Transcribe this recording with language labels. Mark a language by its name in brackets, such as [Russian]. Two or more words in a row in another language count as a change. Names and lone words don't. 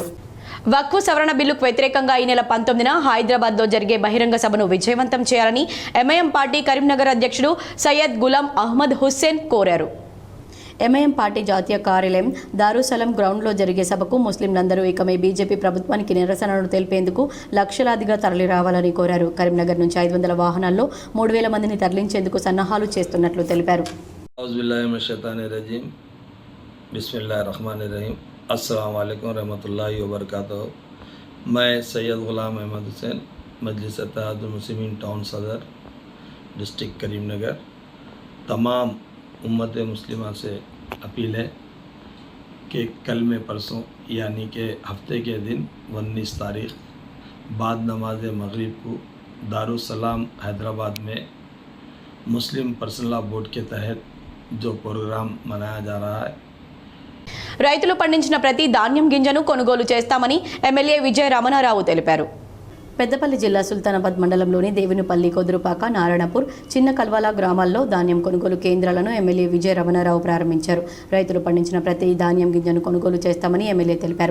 [Telugu] వక్ఫ్ సవరణ బిల్లుకు వ్యతిరేకంగా ఈ నెల 19న హైదరాబాద్లో జరిగే బహిరంగ సభను విజయవంతం చేయాలని ఎంఐఎం పార్టీ కరీంనగర్ అధ్యక్షుడు సయ్యద్ గులాం అహ్మద్ హుస్సేన్ కోరారు. ఎంఐఎం పార్టీ జాతీయ కార్యాలయం దారుసలం గ్రౌండ్లో జరిగే సభకు ముస్లింలందరూ ఏకమై బీజేపీ ప్రభుత్వానికి నిరసనను తెలిపేందుకు లక్షలాదిగా తరలిరావాలని కోరారు. కరీంనగర్ నుంచి 500 వాహనాల్లో 3000 మందిని తరలించేందుకు సన్నాహాలు చేస్తున్నట్లు తెలిపారు. [Arabic] بسم الله الرحمن الرحيم السلام عليكم رحمة الله وبركاته. [Hindi] मैं सैयद गुलाम अहमद हुसैन मजलिस इत्तेहादुल मुस्लिमीन टाउन सदर डिस्ट्रिक्ट करीमनगर तमाम उम्मत मुस्लिमा से अपील है कि कल में परसों यानी कि हफ्ते के दिन 19 तारीख बाद नमाज मगरिब को दारुसलाम हैदराबाद में मुस्लिम पर्सनल लॉ बोर्ड के तहत जो प्रोग्राम मनाया जा रहा है। [Telugu] రైతులు పండించిన ప్రతి ధాన్యం గింజను కొనుగోలు చేస్తామని ఎమ్మెల్యే విజయ రమణారావు తెలిపారు. పెద్దపల్లి జిల్లా సుల్తానాబాద్ మండలంలోని దేవునిపల్లి, కొదురుపాక, నారాయణపూర్, చిన్న కల్వాల గ్రామాల్లో ధాన్యం కొనుగోలు కేంద్రాలను ఎమ్మెల్యే విజయ రమణారావు ప్రారంభించారు. రైతులు పండించిన ప్రతి ధాన్యం గింజను కొనుగోలు చేస్తామని ఎమ్మెల్యే తెలిపారు.